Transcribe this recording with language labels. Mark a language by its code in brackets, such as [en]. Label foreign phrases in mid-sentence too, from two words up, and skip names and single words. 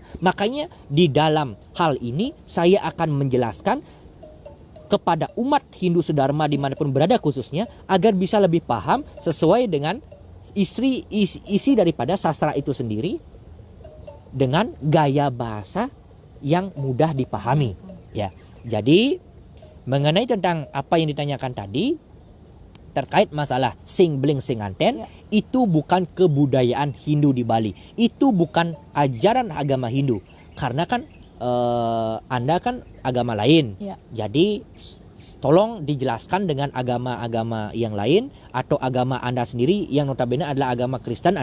[id] Makanya di dalam hal ini saya akan menjelaskan kepada umat Hindu Sedharma dimanapun berada khususnya, agar bisa lebih paham sesuai dengan isi daripada sastra itu sendiri dengan gaya bahasa yang mudah dipahami, ya. Jadi mengenai tentang apa yang ditanyakan tadi terkait masalah [ban] sing bling sing anten, [id] itu bukan kebudayaan Hindu di Bali, itu bukan ajaran agama Hindu, karena kan Anda kan agama lain, jadi tolong dijelaskan dengan agama-agama yang lain atau agama Anda sendiri yang notabene adalah agama Kristen.